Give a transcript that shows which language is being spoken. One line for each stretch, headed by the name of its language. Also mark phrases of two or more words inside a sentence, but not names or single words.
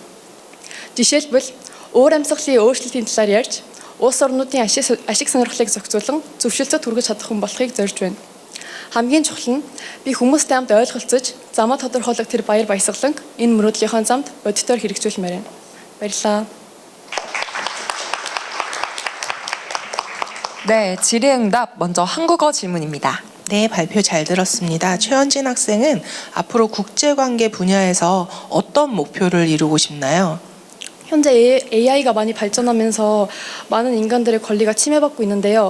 Mongolian: Жишээлбэл өөр амьсгалын өөрчлөлтийн талаар ярьж, улс орнуудын ашиг сонирхлыг зохицуулан зөвшөлтөд хүргэж чадах хүн болохыг зорж байна. Хамгийн чухал нь би хүмүүстэй хамт ойлголцож, замаа тодорхойлох тэр баяр баясгаланг энэ мөрөөдлийнхөө замд бодитоор хэрэгжүүлмээр байна. Баярлалаа.
Korean: 네, 질의응답 먼저 한국어 질문입니다. 네, 발표 잘 들었습니다. 최현진 학생은 앞으로 국제관계 분야에서 어떤 목표를 이루고 싶나요? 현재 AI가 많이 발전하면서 많은 인간들의 권리가 침해받고 있는데요.